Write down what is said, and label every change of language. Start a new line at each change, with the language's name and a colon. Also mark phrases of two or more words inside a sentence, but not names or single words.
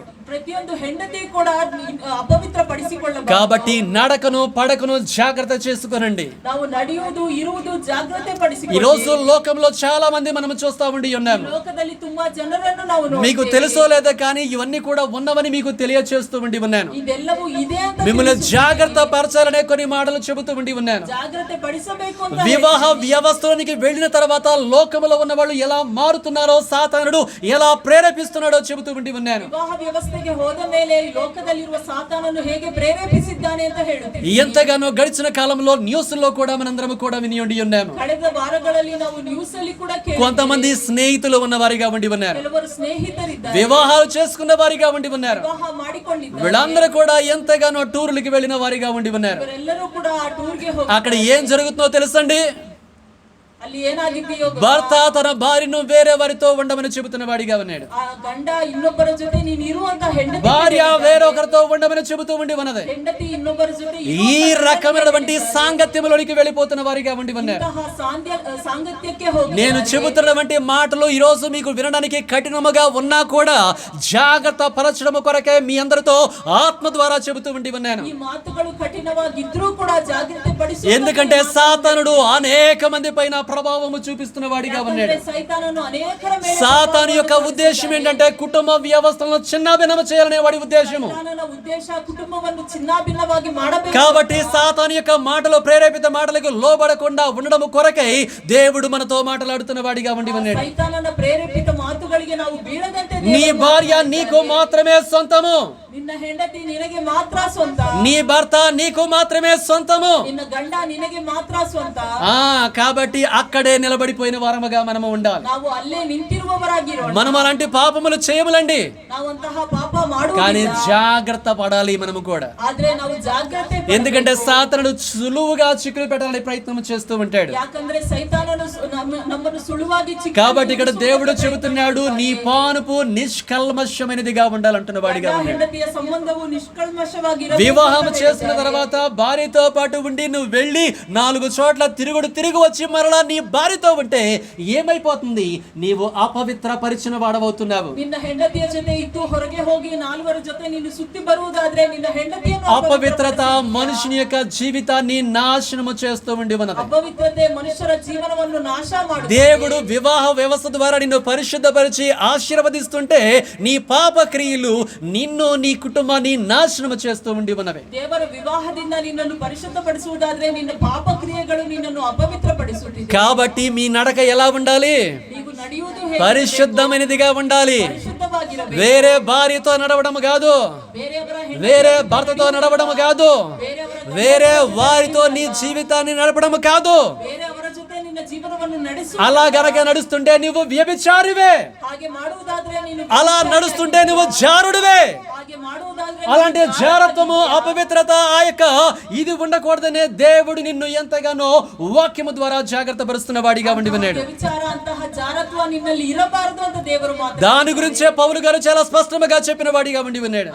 Kannada: ಪ್ರತಿಯೊಂದು ಹೆಂಡತಿ ಕೂಡ ಅಪವಿತ್ರ ಪಡಿಸಿಕೊಳ್ಳಬಾರದು.
Telugu: కాబట్టి నడకను పడకను జాగ్రత్త చేసుకోనండి.
Kannada: ನಾವು ನಡೆಯುವುದು ಇರುವುದು ಜಾಗ್ರತೆ
Telugu: ఈ
Kannada: ಪಡಿಸಿಕೊಳ್ಳಿ.
Telugu: రోజు లోకంలో చాలా మంది మనం చూస్తా ఉండి ఉన్నాము.
Kannada: ಲೋಕದಲ್ಲಿ ತುಂಬಾ ಜನರನ್ನು ನಾವು
Telugu: మీకు
Kannada: ನೋಡ್ತೇವೆ.
Telugu: తెలుసో లేదో కానీ ఇవన్నీ కూడా ఉన్నవని మీకు తెలియచేస్తూ ఉండి ఉన్నాను.
Kannada: ಇದೆಲ್ಲವೂ ಇದೆ ಅಂತ
Telugu: మిమ్మల్ని జాగ్రత్త పరచాలనే కొన్ని మాటలు చెబుతూ ఉండి ఉన్నాను.
Kannada: ಜಾಗ್ರತೆ ಪಡಿಸಬೇಕು ಅಂತ
Telugu: వివాహ వ్యవస్థలోనికి వెళ్ళిన తర్వాత లోకములో ఉన్న వాళ్ళు ఎలా మారుతున్నారో, సాతానుడు ఎలా ప్రేరేపిస్తున్నాడో చెబుతూ ఉండి ఉన్నాను.
Kannada: ವಿವಾಹ ವ್ಯವಸ್ಥೆಗೆ ಹೋದ ಮೇಲೆ ಈ ಲೋಕದಲ್ಲಿರುವ ಸಾತಾನನ್ನು ಹೇಗೆ ಪ್ರೇರೇಪಿಸಿದ್ದಾನೆ ಅಂತ ಹೇಳುತ್ತೀವಿ.
Telugu: ఎంతగానో గడిచిన కాలంలో న్యూస్ లో కూడా మనందరం కూడా విని ఉండి ఉన్నాము.
Kannada: ಕಳೆದ ವಾರಗಳಲ್ಲಿ ನಾವು ನ್ಯೂಸ್ ಅಲ್ಲಿ ಕೂಡ
Telugu: కొంతమంది స్నేహితులు ఉన్న వారిగా ఉండి ఉన్నారు.
Kannada: ಕೆಲವರು ಸ್ನೇಹಿತರಿದ್ದಾರೆ,
Telugu: వివాహాలు చేసుకున్న వారిగా ఉండి ఉన్నారు.
Kannada: ವಿವಾಹ ಮಾಡಿಕೊಂಡಿದ್ದಾರೆ.
Telugu: వీళ్ళందరూ కూడా ఎంతగానో టూర్లకి వెళ్ళిన వారిగా ఉండి ఉన్నారు.
Kannada: ಇವರೆಲ್ಲರೂ ಕೂಡ ಆ ಟೂರ್ಗೆ ಹೋಗಿ
Telugu: అక్కడ ఏం జరుగుతుందో తెలుసండి?
Kannada: ಅಲ್ಲಿ ಏನಾಗಿದೆಯೋ
Telugu: భర్త తన భార్యను వేరే వారితో ఉండమని చెబుతున్న వాడిగా ఉన్నాడు.
Kannada: ಆ ಗಂಡ ಇನ್ನೊಬ್ಬರ ಜೊತೆ ನೀನು ಇರುವಂತ ಹೆಂಡತಿ,
Telugu: భార్య వేరొకరితో ఉండమని చెబుతూ ఉండి ఉన్నది.
Kannada: ಹೆಂಡತಿ ಇನ್ನೊಬ್ಬರ ಜೊತೆ
Telugu: ఈ రకమైనటువంటి సాంగత్యములోనికి వెళ్ళిపోతున్న వారిగా ఉండి ఉన్నారు.
Kannada: ಸಾಂಗತ್ಯಕ್ಕೆ ಹೋಗಿ
Telugu: నేను చెబుతున్నటువంటి మాటలు ఈ రోజు మీకు వినడానికి కఠినముగా ఉన్నా కూడా జాగ్రత్త పరచడం కొరకే మీ అందరితో ఆత్మ ద్వారా చెబుతూ ఉండి ఉన్నాను.
Kannada: ಈ ಮಾತುಗಳು ಕಠಿಣವಾಗಿದ್ರೂ ಕೂಡ ಜಾಗ್ರತೆ ಪಡಿಸಿ.
Telugu: ఎందుకంటే సాతానుడు అనేక మంది పైన ప్రభావము చూపిస్తున్న వాడిగా ఉన్నాడు.
Kannada: ಸೈತಾನನು ಅನೇಕರ ಮೇಲೆ
Telugu: సాతాను యొక్క ఉద్దేశం ఏంటంటే కుటుంబ వ్యవస్థలను చిన్నాభిన్నము చేయాలనే వాడి ఉద్దేశము.
Kannada: ಸೈತಾನನ ಉದ್ದೇಶ ಕುಟುಂಬವನ್ನು ಚಿನ್ನಾಭಿನ್ನವಾಗಿ ಮಾಡಬೇಕು.
Telugu: కాబట్టి సాతాను యొక్క మాటలు, ప్రేరేపిత మాటలకు లోబడకుండా ఉండడం కొరకై దేవుడు మనతో మాట్లాడుతున్న వాడిగా ఉండి ఉన్నాడు.
Kannada: ಸೈತಾನನ ಪ್ರೇರೇಪಿತ ಮಾತುಗಳಿಗೆ ನಾವು ಬೀಳದಂತೆ
Telugu: నీ భార్య నీకు మాత్రమే సొంతము,
Kannada: ನಿನ್ನ ಹೆಂಡತಿ ನಿನಗೆ ಮಾತ್ರ ಸ್ವಂತ,
Telugu: నీ భర్త నీకు మాత్రమే సొంతము.
Kannada: ನಿನ್ನ ಗಂಡ ನಿನಗೆ ಮಾತ್ರ ಸ್ವಂತ.
Telugu: కాబట్టి అక్కడే నిలబడిపోయిన వారముగా మనము ఉండాలి.
Kannada: ನಾವು ಅಲ್ಲೇ ನಿಂತಿರುವವರಾಗಿರೋಣ.
Telugu: మనం అలాంటి పాపములు చేయములండి,
Kannada: ನಾವಂತಹ ಪಾಪ
Telugu: కానీ
Kannada: ಮಾಡುವುದಿಲ್ಲ,
Telugu: జాగ్రత్త పడాలి మనము కూడా.
Kannada: ಆದ್ರೆ ನಾವು ಜಾಗ್ರತೆ
Telugu: ఎందుకంటే సాతానుడు సులువుగా చిక్కులు పెట్టాలని ప్రయత్నం చేస్తూ ఉంటాడు.
Kannada: ಯಾಕಂದ್ರೆ ಸೈತಾನನು ನಮ್ಮನ್ನು ಸುಳುವಾಗಿ
Telugu: కాబట్టి ఇక్కడ దేవుడు చెబుతున్నాడు నీ పానుపు నిష్కల్మషమైనదిగా ఉండాలంటున్న వాడిగా ఉన్నాడు.
Kannada: ಹೆಂಡತಿಯ ಸಂಬಂಧವು ನಿಷ್ಕಲ್ಮಶವಾಗಿರಬೇಕು.
Telugu: వివాహం చేసుకున్న తర్వాత భార్యతో పాటు ఉండి నువ్వు వెళ్ళి 4 చోట్ల తిరిగి వచ్చి మరలా నీ భార్యతో ఉంటే ఏమైపోతుంది? నీవు అపవిత్ర పరిచిన వాడవవుతున్నావు.
Kannada: ನಿನ್ನ ಹೆಂಡತಿಯ ಜೊತೆ ಇದ್ದು ಹೊರಗೆ ಹೋಗಿ 4 ಜೊತೆ ನೀನು ಸುತ್ತಿ ಬರುವುದಾದ್ರೆ ನಿನ್ನ ಹೆಂಡತಿಯನ್ನು
Telugu: అపవిత్రత మనుషుని యొక్క జీవితాన్ని నాశనము చేస్తూ ఉండి ఉన్నది.
Kannada: ಅಪವಿತ್ರತೆ ಮನುಷ್ಯರ ಜೀವನವನ್ನು ನಾಶ ಮಾಡುತ್ತದೆ.
Telugu: దేవుడు వివాహ వ్యవస్థ ద్వారా నిన్ను పరిశుద్ధపరిచి ఆశీర్వదిస్తుంటే నీ పాప క్రియలు నిన్ను, నీ కుటుంబాన్ని నాశనము చేస్తూ ఉండి ఉన్నవి.
Kannada: ದೇವರ ವಿವಾಹದಿಂದ ನಿನ್ನನ್ನು ಪರಿಶುದ್ಧಪಡಿಸುವುದಾದ್ರೆ ನಿನ್ನ ಪಾಪ ಕ್ರಿಯೆಗಳು ನಿನ್ನನ್ನು ಅಪವಿತ್ರಪಡಿಸುತ್ತಿದೆ.
Telugu: కాబట్టి మీ నడక ఎలా ఉండాలి?
Kannada: ನೀವು ನಡೆಯುವುದು
Telugu: పరిశుద్ధమైనదిగా ఉండాలి.
Kannada: ಪರಿಶುದ್ಧವಾಗಿರಬೇಕು.
Telugu: వేరే భార్యతో నడవడం కాదు,
Kannada: ಬೇರೆಯವರ
Telugu: వేరే భర్తతో నడవడం కాదు,
Kannada: ಬೇರೆಯವರ
Telugu: వేరే వారితో నీ జీవితాన్ని నడపడం కాదు.
Kannada: ಬೇರೆಯವರ ಜೊತೆ ನಿನ್ನ ಜೀವನ మార్ಗವನ್ನು ನಡೆಸು.
Telugu: అలా గనక నడుస్తుంటే నువ్వు వ్యభిచారివే.
Kannada: ಹಾಗೆ ಮಾಡುವುದಾದ್ರೆ ನೀನು
Telugu: అలా నడుస్తుంటే నువ్వు జారుడివే.
Kannada: ಹಾಗೆ ಮಾಡುವುದಾದ್ರೆ
Telugu: అలాంటి జారత్వము, అపవిత్రత, ఆ యొక్క ఇది ఉండకూడదనే దేవుడు నిన్ను ఎంతగానో వాక్యము ద్వారా జాగ్రత్త పరుస్తున్న వాడిగా ఉండి ఉన్నాడు.
Kannada: ವ್ಯಭಿಚಾರ ಅಂತಹ ಜಾರತ್ವ ನಿನ್ನಲ್ಲಿ ಇರಬಾರದು ಅಂತ ದೇವರು ಮಾತಾಡ್ತಾರೆ.
Telugu: దాని గురించే పౌలు గారు చాలా స్పష్టంగా చెప్పిన వాడిగా ఉండి ఉన్నాడు.